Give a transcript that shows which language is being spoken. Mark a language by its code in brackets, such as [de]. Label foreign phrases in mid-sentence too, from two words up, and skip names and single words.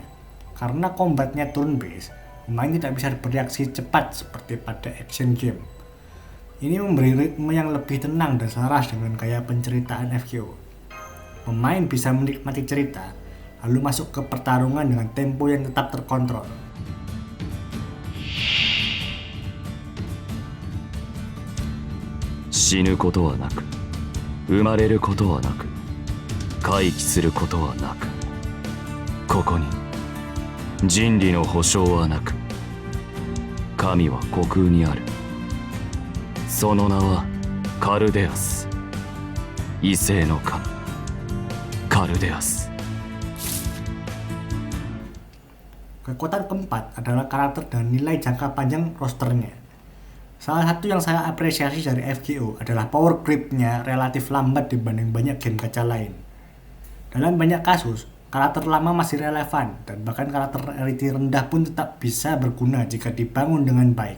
[id] Karena combatnya [en] turn based, [id] pemain tidak bisa bereaksi cepat seperti pada [en] action game. [id] Ini memberi ritme yang lebih tenang dan selaras dengan gaya penceritaan FGO. Pemain bisa menikmati cerita, lalu masuk ke pertarungan dengan tempo yang tetap terkontrol. [ja] 死ぬことはなく、生まれることはなく、回帰することはなく、ここに人理の保証はなく、神は虚空にある。その名はカルデアス、異性の神、カルデアス。 [id] Kekuatan keempat adalah karakter dan nilai jangka panjang rosternya. Salah satu yang saya apresiasi dari FGO adalah [en] power creep- [id] nya relatif lambat dibanding banyak game gacha lain. Dalam banyak kasus, karakter lama masih relevan dan bahkan karakter rarity rendah pun tetap bisa berguna jika dibangun dengan baik.